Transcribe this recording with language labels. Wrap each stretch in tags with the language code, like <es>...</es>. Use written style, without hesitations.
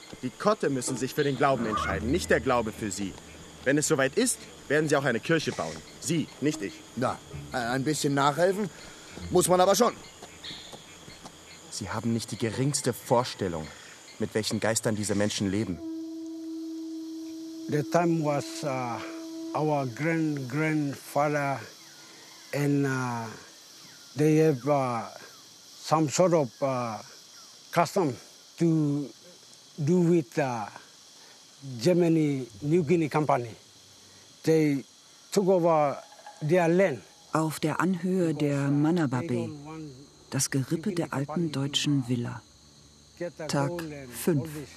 <de>Die Kotte müssen sich für den Glauben entscheiden, nicht der Glaube für Sie. Wenn es soweit ist, werden Sie auch eine Kirche bauen. Sie, nicht ich. Na, ein bisschen nachhelfen muss man aber schon. Sie haben nicht die geringste Vorstellung, mit welchen Geistern diese Menschen leben.</de> <en>The time was our grandfather and they have some sort of custom to do with Germany New Guinea Company. They took over their land.</en> <de>Auf der Anhöhe der Manababe, das Gerippe der alten deutschen Villa. Tag 5.</de>